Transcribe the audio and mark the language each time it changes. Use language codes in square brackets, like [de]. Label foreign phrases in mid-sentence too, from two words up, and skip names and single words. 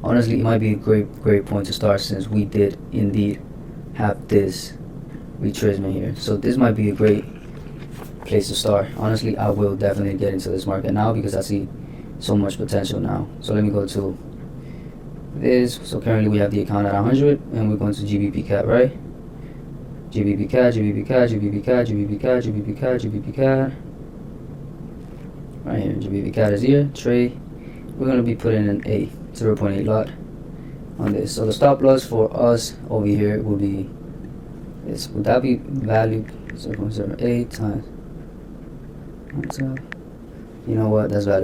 [en] Honestly, it might be a great point to start, since we did indeed have this retracement here. So this might be a great place to start. Honestly, I will definitely get into this market now because I see so much potential now. So let me go to this. So currently we have the account at 100, and we're going to GBP CAD, right? GBP CAD, GBP CAD, GBP CAD, GBP CAD, GBP CAD, GBP CAD. Right here, GBP CAD is here. Trade. We're gonna be putting an 0.8 lot on this. So the stop loss for us over here will be this. Would that be value 0.08 times? You know what? That's value.